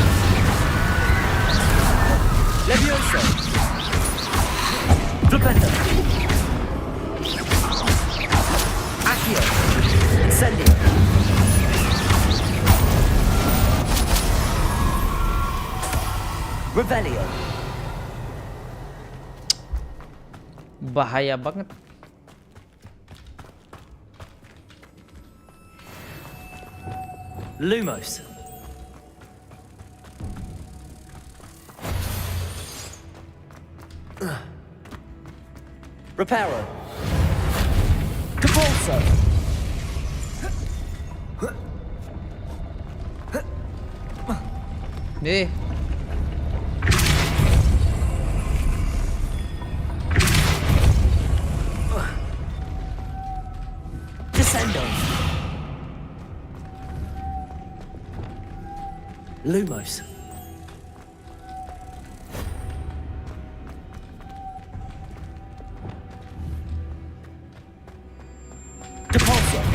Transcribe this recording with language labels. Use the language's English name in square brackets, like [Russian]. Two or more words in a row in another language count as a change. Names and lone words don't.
[Indonesian] Levioso. Flipendo. Accio. Incendio. Revelio. Bahaya banget. Lumos. Reparo. Capulso. Nih. Descendo. Lumos. Depulso.